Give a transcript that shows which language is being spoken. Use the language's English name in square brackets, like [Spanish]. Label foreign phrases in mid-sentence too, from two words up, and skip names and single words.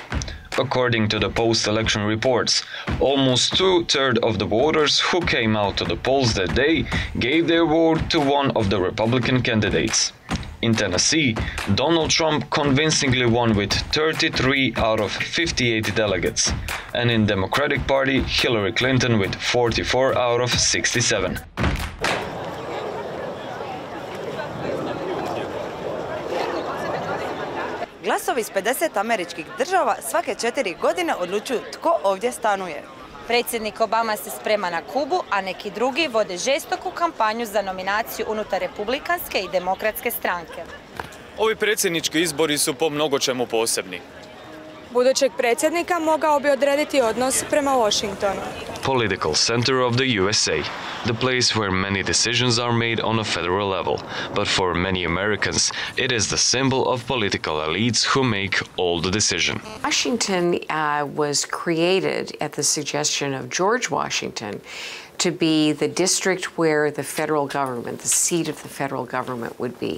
[English] According to the post-election reports, almost 2/3 of the voters who came out to the polls that day gave their vote to one of the Republican candidates. In Tennessee, Donald Trump convincingly won with 33 out of 58 delegates, and in Democratic Party, Hillary Clinton with 44 out of 67. [Croatian] Glasovi iz 50 američkih država svake 4 godine odlučuju tko ovdje stanuje. Predsjednik Obama se sprema na Kubu, a neki drugi vode žestoku kampanju za nominaciju unutar Republikanske i Demokratske stranke. Ovi predsjednički izbori su po mnogo čemu posebni. Budućeg predsjednika mogao bi odrediti odnos prema Washingtonu. [English] Political center of the USA, the place where many decisions are made on a federal level. But for many Americans, it is the symbol of political elites who make all the decision. Washington was created at the suggestion of George Washington to be the district where the federal government, the seat of the federal government would be.